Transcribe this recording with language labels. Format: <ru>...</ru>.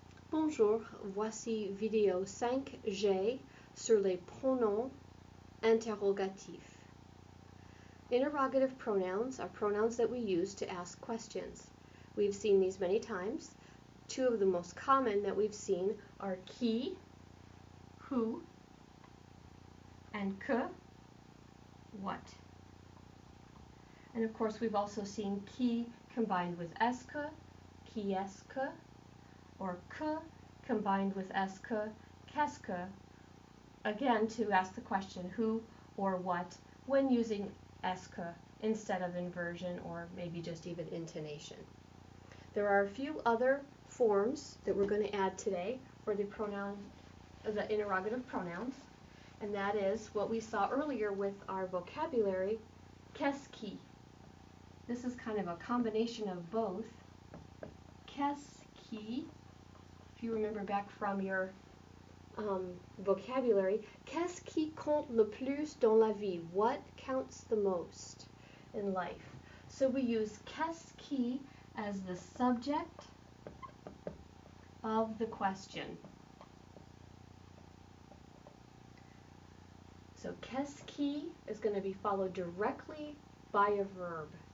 <fr>Bonjour, voici vidéo 5G sur les pronoms interrogatifs.</fr> <en>Interrogative pronouns are pronouns that we use to ask questions. We've seen these many times. Two of the most common that we've seen are qui, who, and que, what. And of course we've also seen qui combined with est-ce que,</en> <fr>qui est-ce que,</fr> <en>or que combined with est-ce que,</en> <fr>qu'est-ce que,</fr> <en>again to ask the question who or what when using est-ce que instead of inversion or maybe just even intonation. There are a few other forms that we're going to add today for the interrogative pronouns, and that is what we saw earlier with our vocabulary, qu'est-ce qui. This is kind of a combination of both.</en> <fr>Qu'est-ce qui,</fr> <en>if you remember back from your vocabulary,</en> <fr>qu'est-ce qui compte le plus dans la vie?</fr> <en>What counts the most in life? So we use qu'est-ce qui as the subject of the question. So qu'est-ce qui is going to be followed directly by a verb.</en>